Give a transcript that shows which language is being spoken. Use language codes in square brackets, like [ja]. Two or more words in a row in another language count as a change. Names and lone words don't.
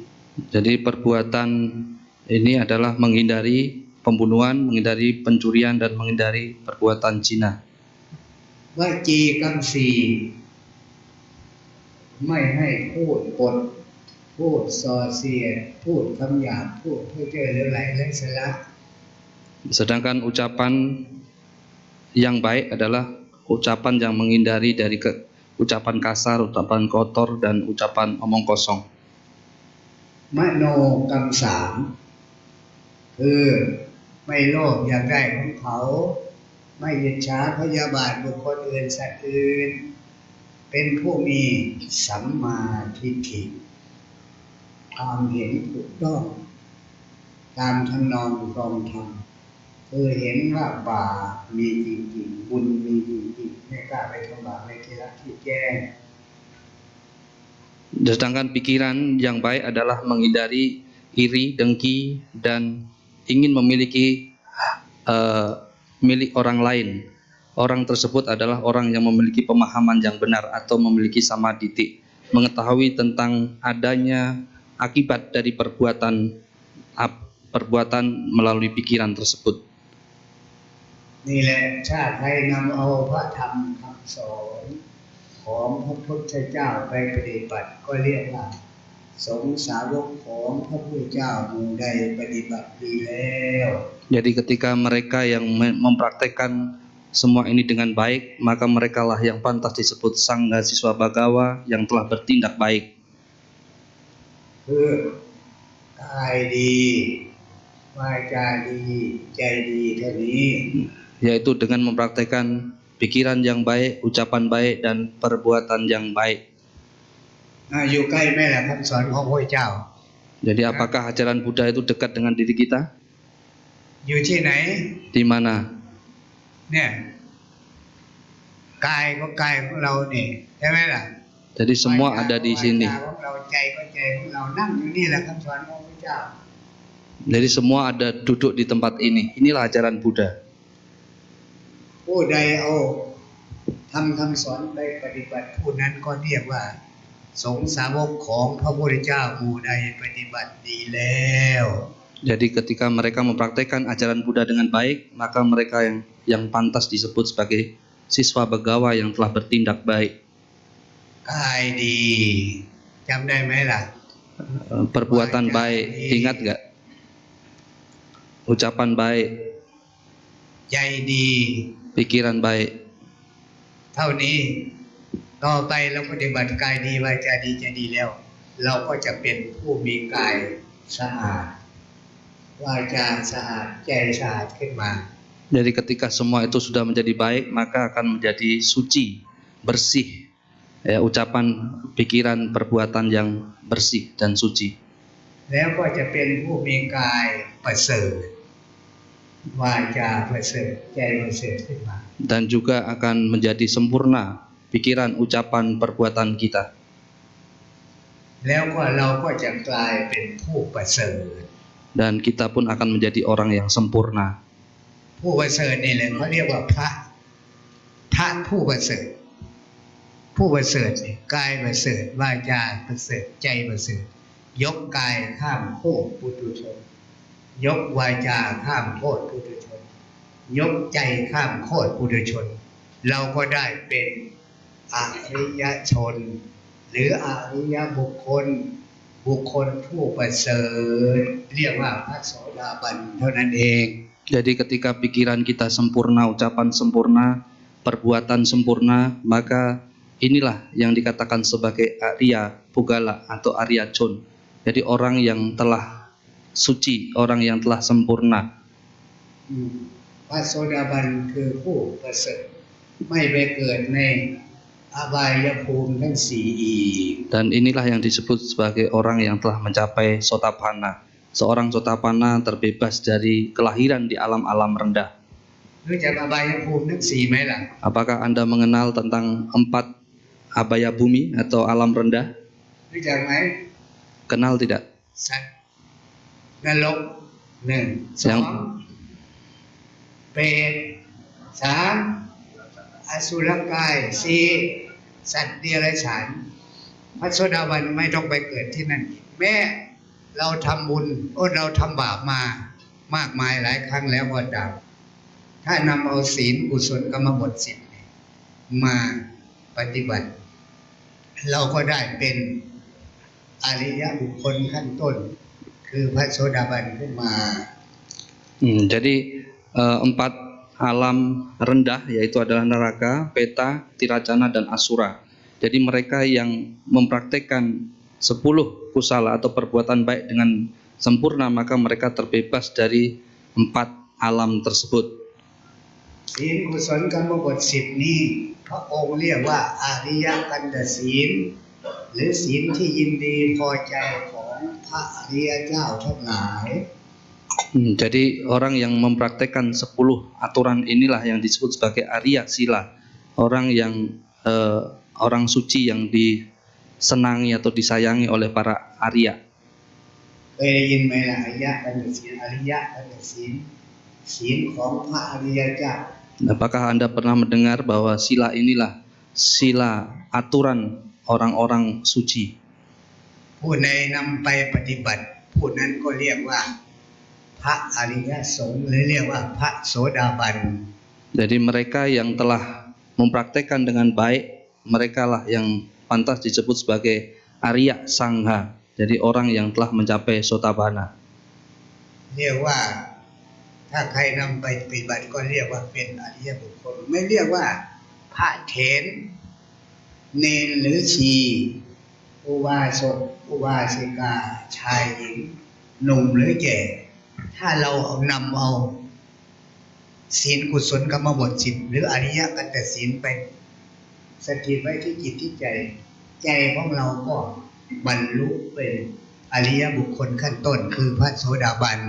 [id] Jadi perbuatan ini adalah menghindari pembunuhan, menghindari pencurian, dan menghindari perbuatan zina. [th] วจีกรรม4ไม่ให้พูดปดพูดส่อเสียดพูดคำหยาบพูดเพ้อเจ้อเหลวไหลไร้สาระ [id] Sedangkan ucapan yang baik adalah ucapan yang menghindari dari ucapan kasar, ucapan kotor, dan ucapan omong kosong. [th] มโนกรรม3คือไม่โลภอยากได้ของเขาไม่อิจฉาพยาบาทบุคคลอื่นสัตว์อื่นเป็นผู้มีสัมมาทิฏฐิความเห็นถูกต้องตามทำนองครองธรรมคือเห็นว่าบาปมีจริงๆบุญมีจริงๆไม่กล้าไปทำบาปในที่ละที่แจ้ง [id] Sedangkan pikiran yang baik adalah menghindari iri, dengki, dan ingin memiliki milik orang lain. Orang tersebut adalah orang yang memiliki pemahaman yang benar atau memiliki samadhi, mengetahui tentang adanya akibat dari perbuatan melalui pikiran tersebut. [th] นี่แหละชาติไทยนำเอาพระธรรมคำสอนของพระพุทธเจ้าไปปฏิบัติก็เรียกว่าสงฆ์สาวกของพระพุทธเจ้าหมู่ใดปฏิบัติดีแล้ว [id] Jadi ketika mereka yang mempraktekkan semua ini dengan baik, maka merekalah yang pantas disebut Sangha Siswa Bhagawa yang telah bertindak baik. [th] คือกายดีวาจาดีใจดีเท่านี้ [id] Yaitu dengan mempraktekkan pikiran yang baik, ucapan baik, dan perbuatan yang baik. [th] อยู่ใกล้ไหมล่ะคำสอนของพระพุทธเจ้า [id] Jadi apakah ajaran Buddha itu dekat dengan diri kita? [th] อยู่ที่ไหน [id] Di mana? [th] เนี่ยกายก็กายของเราเนี่ยใช่ไหมล่ะ [id] Jadi semua ada di sini. [th] วาจาของเราใจก็ใจของเรานั่งอยู่นี่แหละคำสอนของพระพุทธเจ้า [id] Jadi semua ada duduk di tempat ini. Inilah ajaran Buddha. [th] ผู้ใดเอาทำคำสอนไปปฏิบัติผู้นั้นก็เรียกว่าสงฆ์สาวกของพระพุทธเจ้าหมู่ใดปฏิบัติดีแล้ว [id] Jadi ketika mereka mempraktekkan ajaran Buddha dengan baik, maka mereka yang pantas disebut sebagai siswa begawa yang telah bertindak baik. [th] กายดีจำได้ไหมล่ะ [id] Perbuatan baik, ingat gak? Ucapan baik, [th] ใจดี [id] pikiran baik. [th] เท่านี้ต่อไปเราปฏิบัติกายดีวาจาดีใจดีแล้ว เราก็จะเป็นผู้มีกายสะอาดวาจาสะอาดใจสะอาดขึ้นมา [id] Jadi ketika semua itu sudah menjadi baik, maka akan menjadi suci, bersih. Ya, ucapan, pikiran, perbuatan yang bersih dan suci. [th] แล้วก็จะเป็นผู้มีกายประเสริฐวาจาประเสริฐใจประเสริฐขึ้นมา [id] Dan juga akan menjadi sempurna pikiran, ucapan, perbuatan kita. [th] แล้วก็เราก็จะกลายเป็นผู้ประเสริฐ [id] Dan kita pun akan menjadi orang yang sempurna. [th] ผู้ประเสริฐนี่แหละเขาเรียกว่าพระผู้ประเสริฐผู้ประเสริฐเนี่ยกายประเสริฐวา จาประเสริฐใจประเสริฐยกกายข้ามโทษปุถุชนยกวาจาข้ามโทษปุถุชนยกใจข้ามโทษปุถุชนเราก็ได้เป็นอริยชนหรืออริยบุคคลผู้ประเสริฐเรียกว่าพระโสดาบันเท่านั้นเอง [id] Jadi ketika pikiran kita sempurna, ucapan sempurna, perbuatan sempurna, maka inilah yang dikatakan sebagai Arya Pugala atau Arya Chon. Jadi orang yang telah suci, orang yang telah sempurna. [th] พระโสดาบันคือผู้ประเสริฐไม่ไปเกิดในอบายภูมิทั้งสี่อีก [id] Dan inilah yang disebut sebagai orang yang telah mencapai Sotapanna. Seorang Sotapanna terbebas dari kelahiran di alam-alam rendah. [th] รู้จักอบายภูมิทั้งสี่ไหมล่ะ [id] Apakah Anda mengenal tentang 4 abaya bumi atau alam rendah? [th] รู้จักไหม [id] Kenal tidak? [th] สัตว์นรกหนึ่งสองเปรตสามอสุรกายสี่สัตว์เดรัจฉานพระโสดาบันไม่ต้องไปเกิดที่นั่นอีกแม้เราทำบุญเราทำบาปมามากมายหลายครั้งแล้วก็ตามถ้านำเอาศีลกุศลกรรมบท 10มาปฏิบัติ เราก็ได้เป็นอริยบุคคลขั้นต้นคือพระโสดาบันขึ้นมา [id] Jadi 4 alam rendah yaitu adalah neraka, peta, tiracana dan asura. Jadi mereka yang mempraktekkan 10 kusala atau perbuatan baik dengan sempurna maka mereka terbebas dari 4 alam tersebut. [th] ศีลกุศลกรรมบท10นี้พระองค์เรียกว่าอริยกันตศีลหรือศีลที่ยินดีพอใจของพระอริยเจ้าทั้งหลาย [id] Jadi orang yang mempraktekkan 10 aturan inilah yang disebut sebagai Arya Sila. Orang yang orang suci yang disenangi atau disayangi oleh para Arya. [th] เคยได้ยินไหมล่ะอริยกันตศีลอริยกันตศีลศีลของพระอริยเจ้า [id] Apakah Anda pernah mendengar bahwa sila inilah sila aturan orang-orang suci? [th] ผู้ใดนำไปปฏิบัติผู้นั้นก็เรียกว่าพระอริยสงฆ์หรือเรียกว่าพระโสดาบัน [id] Jadi mereka yang telah mempraktekkan dengan baik, mereka lah yang pantas disebut sebagai Arya Sangha. Jadi orang yang telah mencapai Sotapanna. [th] เรียกว่าถ้าใครนำไปปฏิบัติก็เรียกว่าเป็นอริยบุคคลไม่เรียกว่าพระเถ รเนรหรือชีอุบาสกอุบาสิกาชายหญิงหนุ่มหรือแก่ถ้าเรานำเอาศีลกุศลกรรมบท10หรืออริยกันตศีลไปสถิตไว้ที่จิตที่ใจใจของเราก็บรรลุเป็นอริยบุคคลขั้นต้นคือพระโสดาบัน